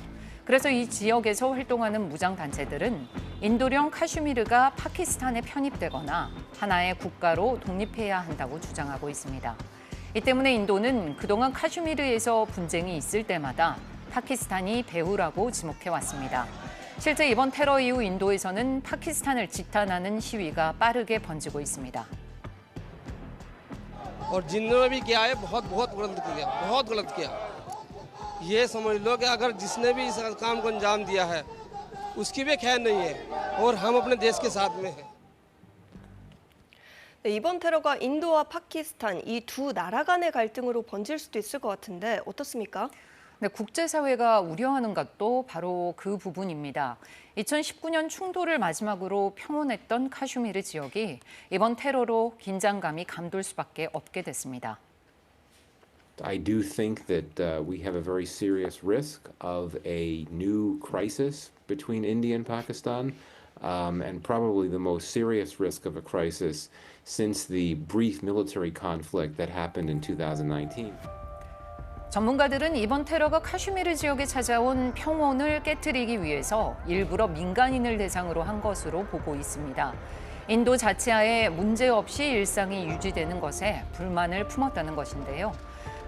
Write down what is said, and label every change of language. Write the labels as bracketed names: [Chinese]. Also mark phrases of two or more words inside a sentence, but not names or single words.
[Korean] 그래서 이 지역에서 활동하는 무장단체들은 인도령 카슈미르가 파키스탄에 편입되거나 하나의 국가로 독립해야 한다고 주장하고 있습니다. 이 때문에 인도는 그동안 카슈미르에서 분쟁이 있을 때마다 파키스탄이 배후라고 지목해왔습니다. 실제 이번 테러 이후 인도에서는 파키스탄을 지탄하는 시위가 빠르게 번지고 있습니다. [Hindi] और जिन्होंने भी किया है बहुत बहुत गलत किया ये समझ लो कि अगर जिसने भी इस काम को अंजाम दिया है उसकी भी खैर नहीं है और हम अपने देश के साथ में हैं. [Korean] 네, 이번 테러가 인도와 파키스탄 이 두 나라 간의 갈등으로 번질 수도 있을 것 같은데 어떻습니까? 네, 국제사회가 우려하는 것도 바로 그 부분입니다. 2019년 충돌을 마지막으로 평온했던 카슈미르 지역이 이번 테러로 긴장감이 감돌 수밖에 없게 됐습니다. [English] I do think that we have a very serious risk of a new crisis between India and Pakistan, and probably the most serious risk of a crisis since the brief military conflict that happened in 2019. [Korean] 전문가들은 이번 테러가 카슈미르 지역에 찾아온 평온을 깨트리기 위해서 일부러 민간인을 대상으로 한 것으로 보고 있습니다. 인도 자치하에 문제없이 일상이 유지되는 것에 불만을 품었다는 것인데요.